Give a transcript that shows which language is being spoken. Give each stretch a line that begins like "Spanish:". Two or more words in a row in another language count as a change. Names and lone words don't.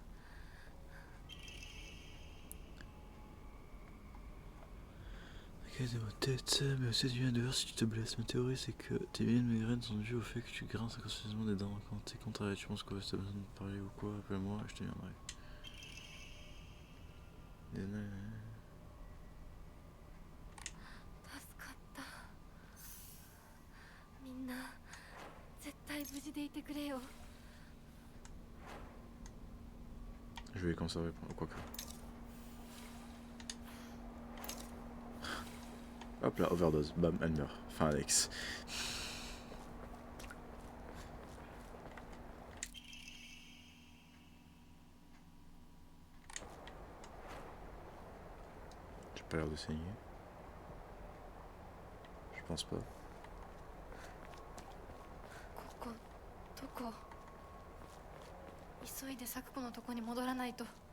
French: Ok, dans ma tête, mais aussi tu viens de voir si tu te blesses. Ma théorie c'est que tes milliers de migraines sont dues au fait que tu grinces inconsciemment des dents. Quand t'es contrarié, tu penses quoi? Si t'as besoin de parler ou quoi, appelle-moi, je te viendrai. Désolé.
Japanese: 助かった。みんな絶対無事でいてくれよ。
French: Je vais les conserver pour quoi que. Hop là, overdose, bam, elle meurt. Fin Alex. J'ai pas l'air de saigner. Je pense pas.
Japanese: ここどこ？急いで咲子のとこに戻らないと。